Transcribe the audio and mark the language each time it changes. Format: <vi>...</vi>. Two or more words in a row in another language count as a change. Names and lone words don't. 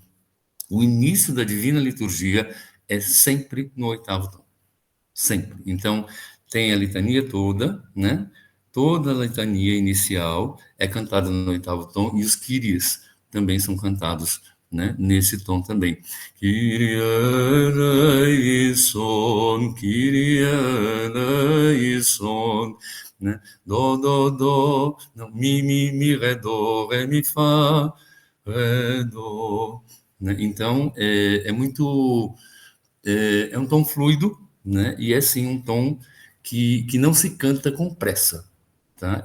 <pt>O início da Divina Liturgia é sempre no oitavo tom. Sempre. Então, tem a litania toda, né? Toda a litania inicial é cantada no oitavo tom, e os Kyries também são cantados, né, nesse tom também.</pt> <el>Κύριε ἐλέησον, Κύριε ἐλέησον,</el> <pt>né? Do, não, mi, ré, mi, fá, ré, do. Né? Então, é um tom fluido, né? E é sim um tom que não se canta com pressa, tá?</pt>